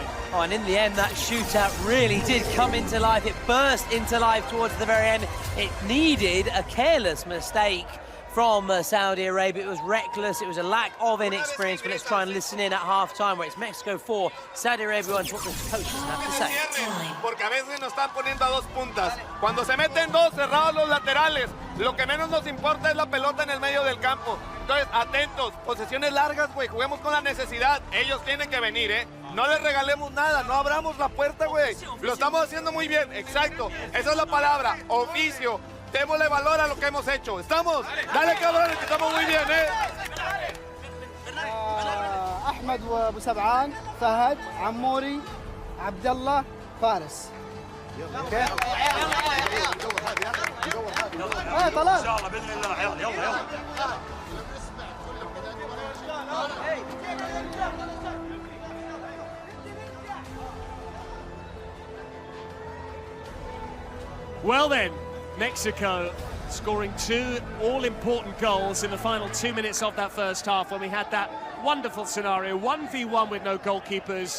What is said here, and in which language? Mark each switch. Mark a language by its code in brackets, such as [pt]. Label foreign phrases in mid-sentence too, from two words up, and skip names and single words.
[en] Oh, and in the end, that shootout really did come into life. It burst into life towards the very end. It needed a careless mistake from Saudi Arabia. It was reckless. It was a lack of inexperience. But let's try and listen in at half-time, where it's Mexico 4, Saudi Arabia 1, what the coaches have to say. [es] Porque a veces nos están poniendo a 2 puntas. Cuando se meten 2 cerrados los laterales, lo que menos nos importa es la pelota en el medio del campo. Entonces, atentos, posesiones largas, güey, juguemos con la necesidad. Ellos tienen que venir, ¿eh? No les regalemos nada, no abramos la puerta, güey. Lo estamos haciendo muy bien, exacto. Esa es la palabra, oficio. Démosle valor a lo que hemos hecho. ¿Estamos? Dale, cabrones, que estamos muy bien, ¿eh? [ar] أحمد وأبو سبعان فهد عموري عبد الله فارس. طلال. إن شاء الله بإذن الله. يلا يلا يلا. [en] Well then, Mexico scoring 2 all-important goals in the final 2 minutes of that first half when we had that wonderful scenario, 1v1 with no goalkeepers.